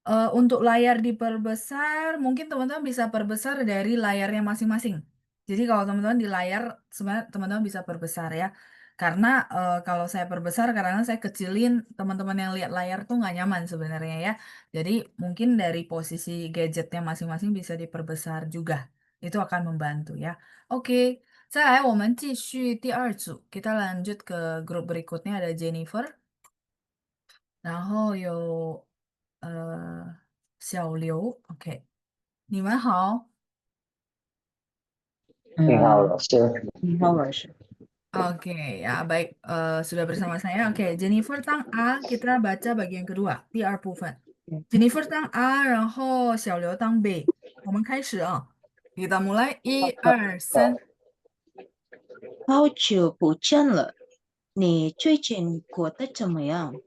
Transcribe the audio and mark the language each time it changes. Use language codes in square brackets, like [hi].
[id] Untuk layar diperbesar, mungkin teman-teman bisa perbesar dari layarnya masing-masing. Jadi kalau teman-teman di layar, sebenarnya teman-teman bisa perbesar ya. Karena kalau saya perbesar, kadang-kadang saya kecilin, teman-teman yang lihat layar tuh nggak nyaman sebenarnya ya. Jadi mungkin dari posisi gadgetnya masing-masing bisa diperbesar juga. Itu akan membantu ya. [zh] Oke, 再来我们继续第2组. [id] Kita lanjut ke grup berikutnya ada Jennifer. [zh] 然后有小刘，OK，你们好。你好，老师。 [id] Oke, ya baik, sudah bersama saya. Oke, Jennifer Tang A, kita baca bagian kedua, [zh] 第2部分. Jennifer Tang A, 然后小刘当 B. 我们开始啊， [id] kita mulai [zh] 1、2、3. 好久不见了，你最近过得怎么样？